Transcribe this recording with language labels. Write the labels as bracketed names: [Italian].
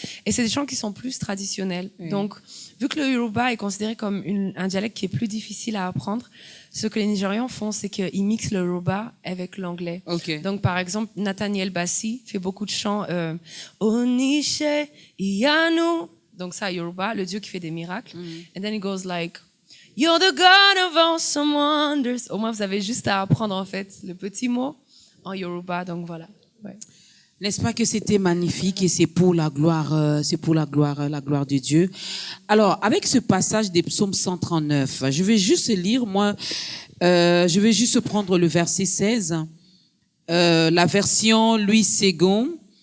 [French] Et c'est des chants qui sont plus traditionnels. Oui. Donc, vu que le Yoruba est considéré comme un dialecte qui est plus difficile à apprendre, ce que les Nigérians font, c'est qu'ils mixent le Yoruba avec l'anglais. Okay. Donc, par exemple, Nathaniel Bassey fait beaucoup de chants [Yoruba] Onishe Iyanu. [French] Donc ça, Yoruba, le Dieu qui fait des miracles. [English] And then it goes like, You're the God of awesome wonders. [French] Au moins, vous avez juste à apprendre, en fait, le petit mot en Yoruba, donc voilà. Ouais. N'est-ce pas que c'était magnifique et c'est pour la gloire de Dieu. Alors, avec ce passage des psaumes 139, je vais juste lire, je vais juste prendre le verset 16, la version Louis Ségon.